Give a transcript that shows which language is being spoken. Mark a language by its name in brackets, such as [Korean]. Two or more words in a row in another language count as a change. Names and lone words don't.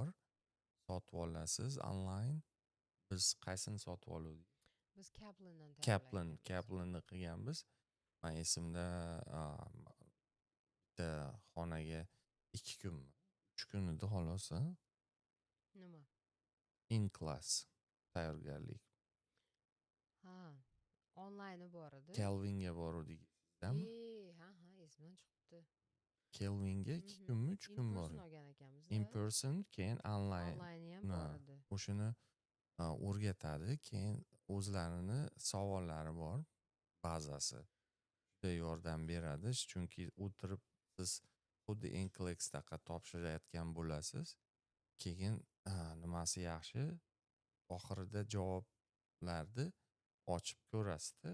[Uzbek] Sotib olasiz onlayn. Biz qaysini sotib oldik? Biz Kaplandan Kaplanni qilganmiz. Men esimda bitta xonaga 2 kunmi, 3 kun edi xolos. Nima? [English] In class [Uzbek] tayyorgarlik. Onlayni bor edi. Kelvinga bordik. Esimdan chiqibdi. Kelvinga 2 kunmi, 3 kun bor. [English] In person, [Uzbek] keyin online. Onlayni ham bor edi. O'shani o'rgatadi, keyin o'zlarini savollari bor, bazasi. Juda yordam beradi, chunki o'tirib siz xuddi NCLEX-daqa topshirayotgan bo'lasiz. Keyin nimasi yaxshi, oxirida javoblarni ochib ko'rasiz-da.